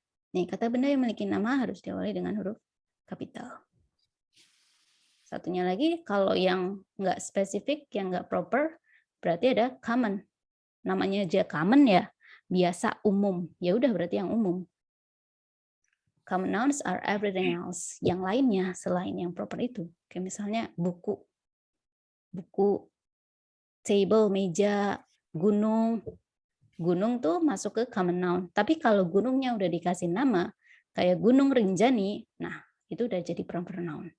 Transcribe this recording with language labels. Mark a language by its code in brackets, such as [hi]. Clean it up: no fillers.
[id] Nih, kata benda yang memiliki nama harus diawali dengan huruf kapital. Satunya lagi, kalau yang nggak spesifik, yang nggak proper, berarti ada common. Namanya aja common ya, biasa, umum. Ya udah berarti yang umum. [en] Common nouns are everything else. [id] Yang lainnya selain yang proper itu. Kayak misalnya buku. Buku, table, meja, gunung. Gunung tuh masuk ke common noun. Tapi kalau gunungnya udah dikasih nama, kayak Gunung Rinjani, nah itu udah jadi proper noun.